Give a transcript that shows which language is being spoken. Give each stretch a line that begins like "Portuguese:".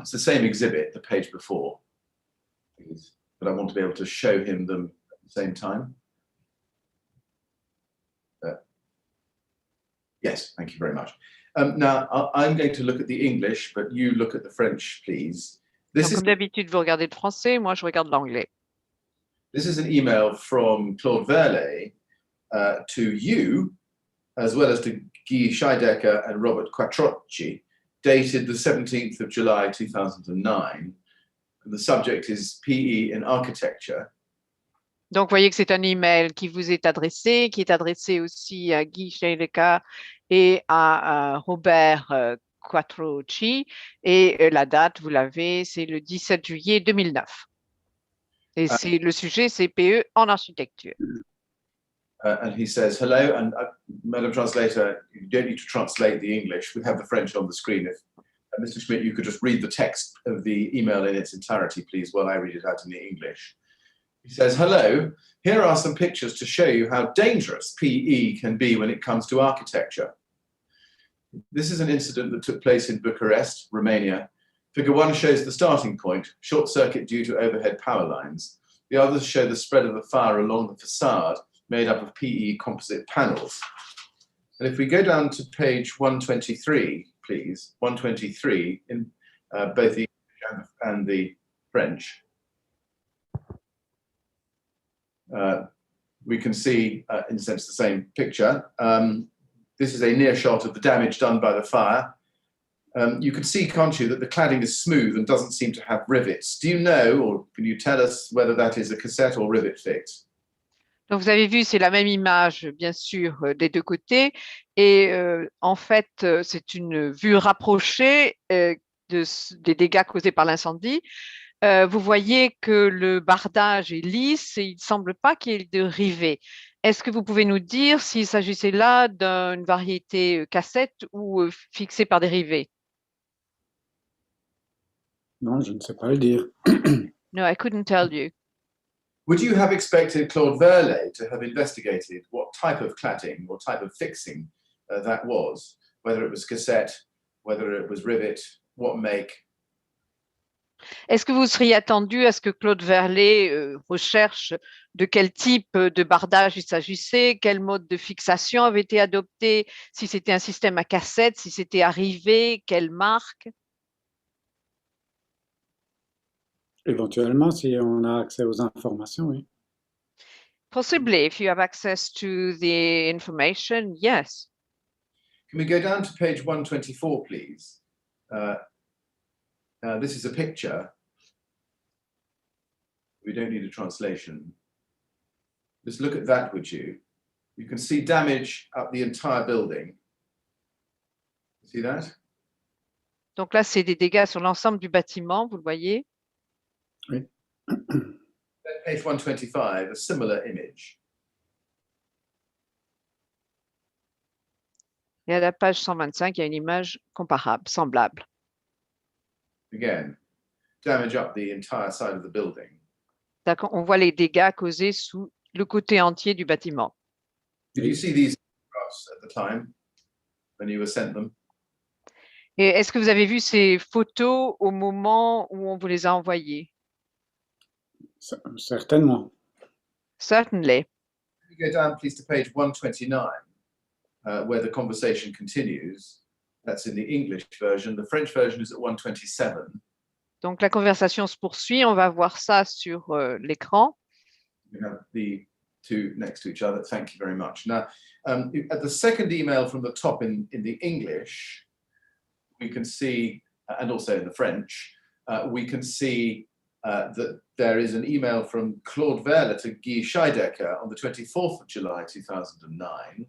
English: It's the same exhibit, the page before, but I want to be able to show him them at the same time. Yes, thank you very much. Now, I'm going to look at the English, but you look at the French, please.
French: Donc, comme d'habitude, vous regardez le français, moi je regarde l'anglais.
English: This is an email from Claude Verlet to you, as well as to Guy Scheidecker and Robert Quattrocchi, dated the 17th of July 2009. And the subject is PE in Architecture.
French: Donc, vous voyez que c'est un email qui vous est adressé, qui est adressé aussi à Guy Scheidecker et à Robert Quattrocchi. Et la date, vous l'avez, c'est le 17 juillet 2009. Et le sujet, c'est PE en architecture.
English: And he says, hello, and Madam Translator, you don't need to translate the English. We have the French on the screen. If Mr. Schmidt, you could just read the text of the email in its entirety, please, while I read it out in the English. He says, hello, here are some pictures to show you how dangerous PE can be when it comes to architecture. This is an incident that took place in Bucharest, Romania. Figure 1 shows the starting point, short circuit due to overhead power lines. The others show the spread of the fire along the facade, made up of PE composite panels. And if we go down to page 123, please, 123 in both the English and the French, we can see, in a sense, the same picture. This is a near shot of the damage done by the fire. You can see, can't you, that the cladding is smooth and doesn't seem to have rivets. Do you know, or can you tell us whether that is a cassette or rivet fix?
French: Donc, vous avez vu, c'est la même image, bien sûr, des deux côtés. Et en fait, c'est une vue rapprochée des dégâts causés par l'incendie. Vous voyez que le bardage est lisse et il ne semble pas qu'il y ait de rivets. Est-ce que vous pouvez nous dire s'il s'agissait là d'une variété cassette ou fixée par des rivets? Non, je ne sais pas le dire.
English: No, I couldn't tell you. Would you have expected Claude Verlet to have investigated what type of cladding or type of fixing that was, whether it was cassette, whether it was rivet, what make?
French: Est-ce que vous seriez attendu à ce que Claude Verlet recherche de quel type de bardage il s'agissait, quel mode de fixation avait été adopté, si c'était un système à cassette, si c'était à rivet, quelle marque? Éventuellement, si on a accès aux informations, oui.
English: Possibly, if you have access to the information, yes. Can we go down to page 124, please? This is a picture. We don't need a translation. Just look at that, would you? You can see damage up the entire building. See that?
French: Donc là, c'est des dégâts sur l'ensemble du bâtiment, vous le voyez? Oui.
English: Page 125, a similar image.
French: Et à la page 125, il y a une image comparable, semblable.
English: Again, damage up the entire side of the building.
French: D'accord, on voit les dégâts causés sous le côté entier du bâtiment.
English: Did you see these photographs at the time when you were sent them?
French: Et est-ce que vous avez vu ces photos au moment où on vous les a envoyées? Certainement.
English: Certainly. Can you go down, please, to page 129, where the conversation continues. That's in the English version. The French version is at 127.
French: Donc la conversation se poursuit, on va voir ça sur l'écran.
English: We have the two next to each other. Thank you very much. Now, at the second email from the top in the English, we can see, and also in the French, we can see that there is an email from Claude Verle to Guy Scheidecker on the 24th of July 2009.